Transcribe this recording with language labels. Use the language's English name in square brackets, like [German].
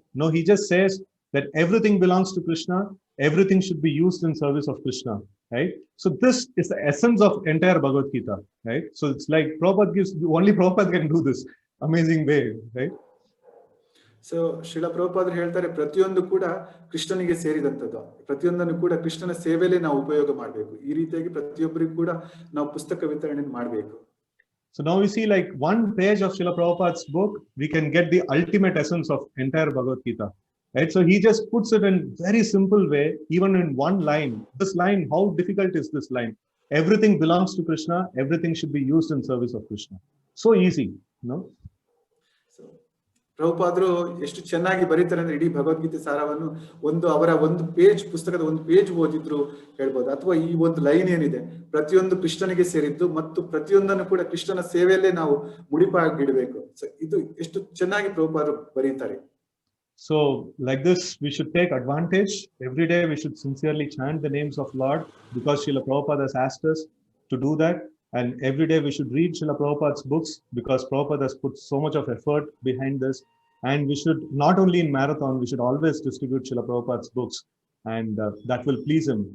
[English] No, he just says that everything belongs to Krishna, everything should be used in service of Krishna, right? So this is the essence of entire Bhagavad Gita, right? So it's like Prabhupada gives, only Prabhupada can do this amazing way, right? [Kannada] So Srila ಪ್ರಭುಪಾದರು ಹೇಳ್ತಾರೆ ಪ್ರತಿಯೊಂದು ಕೂಡ ಕೃಷ್ಣನಿಗೆ ಸೇರಿದಂಥದ್ದು, ಪ್ರತಿಯೊಂದನ್ನು ಕೂಡ ಕೃಷ್ಣನ ಸೇವೆಯಲ್ಲೇ ನಾವು ಉಪಯೋಗ ಮಾಡಬೇಕು. ಈ ರೀತಿಯಾಗಿ ಪ್ರತಿಯೊಬ್ಬರಿಗೂ ಕೂಡ ನಾವು ಪುಸ್ತಕ ವಿತರಣೆ ಮಾಡಬೇಕು. [English] So now we see like one page of Srila Prabhupada's book, we can get the ultimate essence of entire Bhagavad Gita. Right? So he just puts it in very simple way, even in one line. This line, how difficult is this line? Everything belongs to Krishna. Everything should be used in service of Krishna. So easy, no? [Kannada] So ಪ್ರಭುಪಾದರು ಎಷ್ಟು ಚೆನ್ನಾಗಿ ಬರೀತಾರೆ ಅಂದ್ರೆ ಇಡೀ ಭಗವದ್ಗೀತೆ ಸಾರವನ್ನು ಅವರ ಒಂದು page, ಪುಸ್ತಕದ ಒಂದು ಪೇಜ್ ಓದಿದ್ರು ಹೇಳ್ಬೋದು. ಅಥವಾ ಈ ಒಂದು ಲೈನ್ ಏನಿದೆ ಪ್ರತಿಯೊಂದು ಕೃಷ್ಣನಿಗೆ ಸೇರಿದ್ದು ಮತ್ತು ಪ್ರತಿಯೊಂದನ್ನು ಕೂಡ ಕೃಷ್ಣನ ಸೇವೆಯಲ್ಲೇ ನಾವು ಮುಡಿಪಾಗಿಡಬೇಕು. ಸೊ ಇದು ಎಷ್ಟು ಚೆನ್ನಾಗಿ ಪ್ರಭುಪಾದರು ಬರೀತಾರೆ. [English] So like this, we should take advantage. Every day we should sincerely chant the names of Lord, because Srila Prabhupada has asked us to do that. And every day we should read Srila Prabhupada's books, because Prabhupada has put so much of effort behind this. And we should, not only in marathon, we should always distribute Srila Prabhupada's books, and that will please him.